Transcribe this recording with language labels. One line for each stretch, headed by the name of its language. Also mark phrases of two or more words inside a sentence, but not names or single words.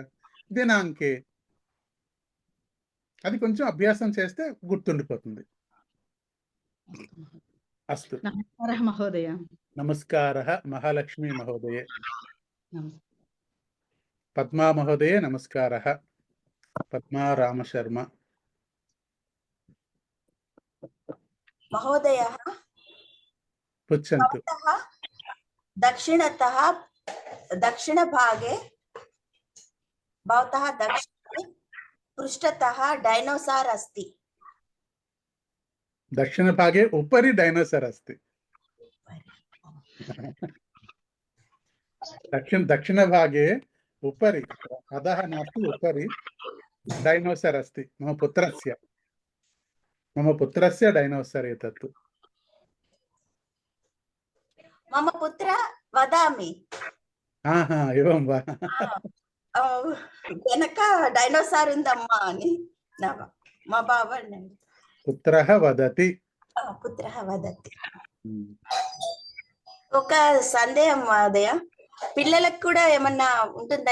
Telugu: దినాంకే. అది కొంచెం అభ్యాసం చేస్తే గుర్తుండిపోతుంది.
Sanskrit: అస్తు. నమస్కారः మహోదయ. నమస్కారः మహాలక్ష్మి మహోదయే. పద్మా మహోదయే నమస్కారः. పద్మా రామశర్మ महोदयः पृच्छन्तु। दक्षिणतः दक्षिणभागे भवतः दक्षिणे पृष्ठतः डैनोसार् अस्ति। दक्षिणभागे उपरि डैनोसर् अस्ति। दक्षिणभागे उपरि, अधः नास्ति, उपरि डैनोसर् अस्ति। मम पुत्रस्य डैनोसर् एतत्। मम पुत्र वदामि एवं वा?
Telugu: వెనక డైనోసార్ ఉందమ్మా అని మా బావ అన్నాడు.
Sanskrit: పుత్రః వదతి. పుత్రః వదతి.
Telugu: ఒక సందేహం అదయ, పిల్లలకు కూడా ఏమన్నా ఉంటుందా?